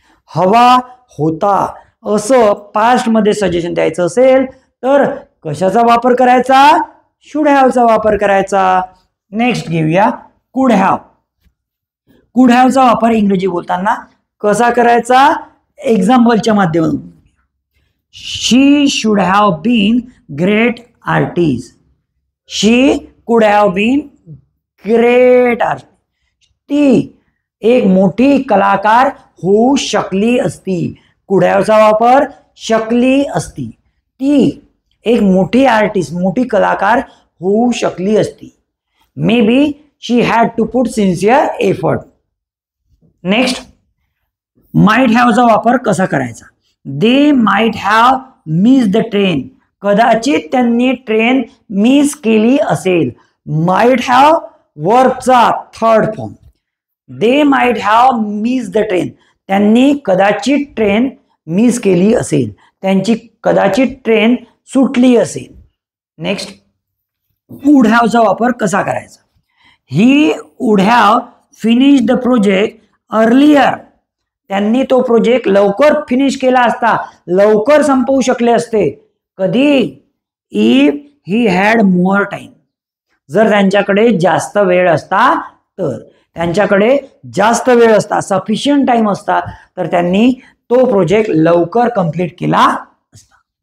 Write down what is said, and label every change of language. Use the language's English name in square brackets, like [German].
[Marathi] हवा होता असं पास्ट मध्ये सजेशन द्यायचं असेल तर कशाचा वापर करायचा? शुड हॅवचा वापर करायचा. नेक्स्ट घेऊया कुड हॅव. कुड हॅवचा वापर इंग्रजी बोलताना कसा करायचा? एक्झाम्पलच्या माध्यमातून. [English] She should have been great artist. She could have been great artist. [Marathi] ती एक मोठी कलाकार होऊ शकली असती. कुड हॅवचा वापर शकली असती. ती एक मोठी आर्टिस्ट, मोठी कलाकार होऊ शकली असती. [English] Maybe she had to put sincere effort. [Marathi] Next, might हॅवचा वापर कसा करायचा? [English] They might have miss the train. [Marathi] कदाचित त्यांनी ट्रेन मिस केली असेल. [English] Might have वर्बचा third form. They might have miss the train. [Marathi] त्यांनी कदाचित ट्रेन मिस केली असेल. त्यांची कदाचित ट्रेन सुटली असेल. नेक्स्ट, वुड हॅवचा वापर कसा करायचा? [English] He would have finish the project earlier. [Marathi] त्यांनी तो प्रोजेक्ट लवकर फिनिश केला असता, लवकर संपवू शकले असते. कधी? [English] If he had more time. [Marathi] जर त्यांच्याकडे जास्त वेळ असता तर. त्यांच्याकडे जास्त वेळ असता, सफिशियंट टाइम असता तर त्यांनी तो प्रोजेक्ट लवकर कंप्लीट केला असता.